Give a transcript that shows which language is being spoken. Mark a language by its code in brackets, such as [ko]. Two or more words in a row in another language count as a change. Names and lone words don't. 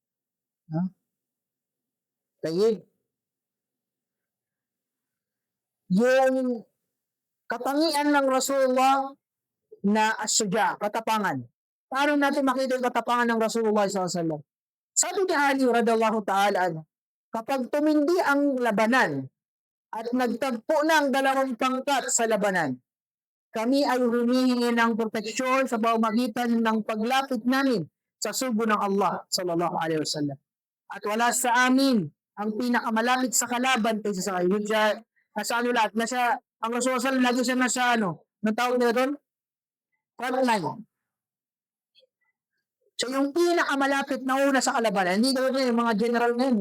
[tl] Tayyib. Yung katangian ng Rasulullah na asya, katapangan. Paano natin makita yung katapangan ng Rasulullah SAW? Sabi ni Ali [ar] رضي الله تعالى, [tl] kapag tumindi ang labanan at nagtagpo na ang dalawang pangkat sa labanan, kami ay humihingi ng proteksyon sa pamamagitan ng paglapit namin sa sugo ng Allah [ar] صلى الله عليه وسلم. [tl] At wala sa amin ang pinakamalapit sa kalaban kaysa sa kayo. Nasa ano lahat? Ang Rasulullah sallallahu lagi siya nasa nang tawag nila doon? Frontline. So yung pinakamalapit na una sa kalabanan, hindi daw yung mga general ngayon.